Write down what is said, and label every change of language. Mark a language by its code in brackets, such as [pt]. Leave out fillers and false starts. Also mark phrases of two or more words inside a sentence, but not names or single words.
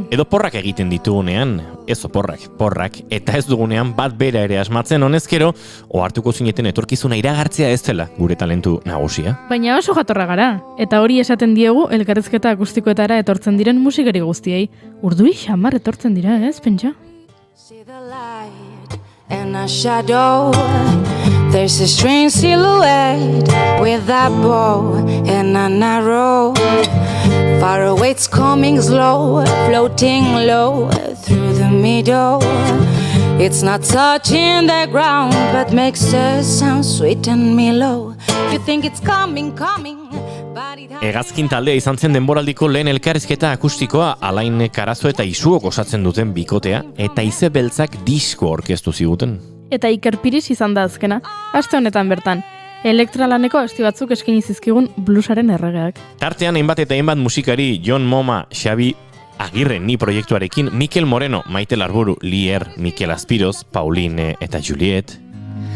[eu] Edo porrak egiten ditugunean, ez porrak, eta ez dugunean bat bera ere asmatzen honezkero, ohartuko zineten etorkizuna iragartzea ez dela gure talentu nagusia. Baina oso jatorra gara, eta hori esaten diegu elkarrizketa akustikoetara etortzen diren musikari guztiei. Urduri xamar etortzen dira, ez, pentsa? [en] See the light and a shadow. There's a strange silhouette with a bow and an arrow. Far away it's coming slow, floating low through the meadow. It's not touching the ground, but makes a sound sweet and mellow. You think it's coming, but it [eu] Hegazkin taldea izan zen denboraldiko lehen elkarrizketa akustikoa, Alain Karazo eta Isuok osatzen duten bikotea, eta Ize Beltzak disko orkestu ziguten. Eta Iker Piris izan da azkena, aste honetan bertan. Elektralaneko abesti batzuk eskaini zizkigun bluesaren erregeak. Tartean hainbat eta hainbat musikari, Jon Moma, Xabi Agirre ni proiektuarekin, Mikel Moreno, Maite Larburu, Lier, Mikel Aspiroz, Pauline eta Juliet.